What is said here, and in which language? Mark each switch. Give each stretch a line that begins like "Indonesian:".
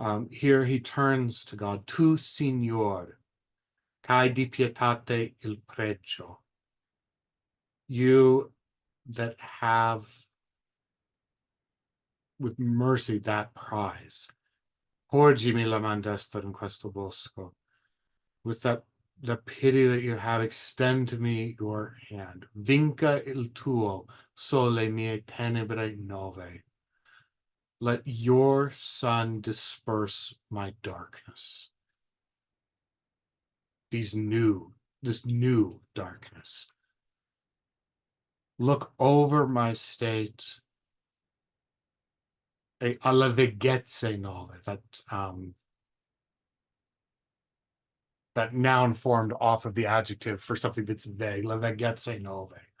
English: Here he turns to God,
Italian: tu Signor, cae di pietate il pregio.
English: You that have with mercy that prize.
Italian: Porgimi la man destra in questo bosco.
English: With that the pity that you have, extend to me your hand.
Italian: Vinca il tuo sole mie tenebre nove.
English: Let your sun disperse my darkness. This new darkness. look over my state,
Italian: alla veghezze nove,
English: that noun formed off of the adjective for something that's vague,
Italian: la veghezze nove.